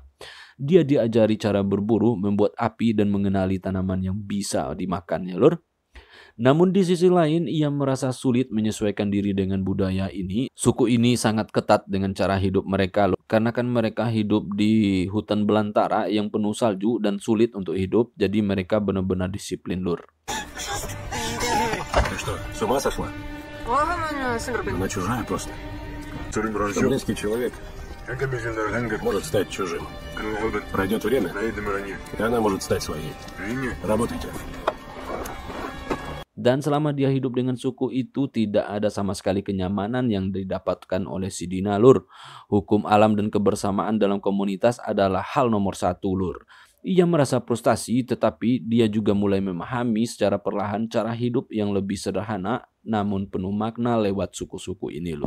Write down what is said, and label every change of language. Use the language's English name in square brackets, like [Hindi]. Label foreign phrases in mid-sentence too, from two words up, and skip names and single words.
[Indonesian] Dia diajari cara berburu, membuat api, dan mengenali tanaman yang bisa dimakan ya, lur. Namun di sisi lain, ia merasa sulit menyesuaikan diri dengan budaya ini. Suku ini sangat ketat dengan cara hidup mereka, loh. Karena kan mereka hidup di hutan belantara yang penuh salju dan sulit untuk hidup, jadi mereka benar-benar disiplin, lur. [Russian] Ты что, с ума сошла? Она чужая просто. Близкий человек может стать чужим. Пройдет время, и она может стать своей. Работайте. [Indonesian] Dan selama dia hidup dengan suku itu, tidak ada sama sekali kenyamanan yang didapatkan oleh si Dina, lur. Hukum alam dan kebersamaan dalam komunitas adalah hal nomor satu, lur. Ia merasa frustasi, tetapi dia juga mulai memahami secara perlahan cara hidup yang lebih sederhana namun penuh makna lewat suku-suku ini, lur.